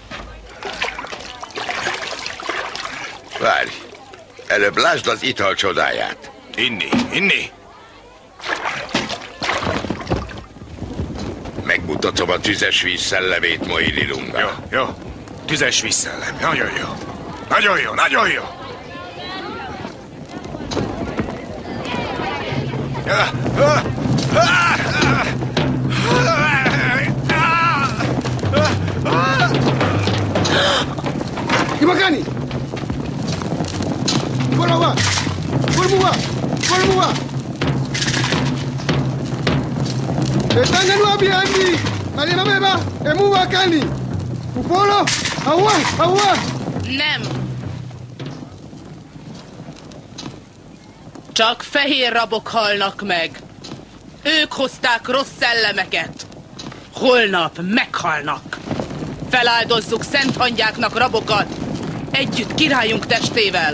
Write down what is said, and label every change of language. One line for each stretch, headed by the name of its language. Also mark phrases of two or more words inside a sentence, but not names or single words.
Hungarian: Várj, előbb lásd az ital csodáját. Inni. Megmutatom a tüzes víz szellemét, Moini Lunga. Jó. Tüzes vízszellem. Nagyon jó. Imakani! Bolawa! Bolmuwa! Etanganu abiandi! Malina beba! Emuwa kani! Upolo! Awa! Nem! Csak fehér rabok halnak meg. Ők hozták rossz szellemeket. Holnap meghalnak. Feláldozzuk szent hangyáknak rabokat, együtt királyunk testével.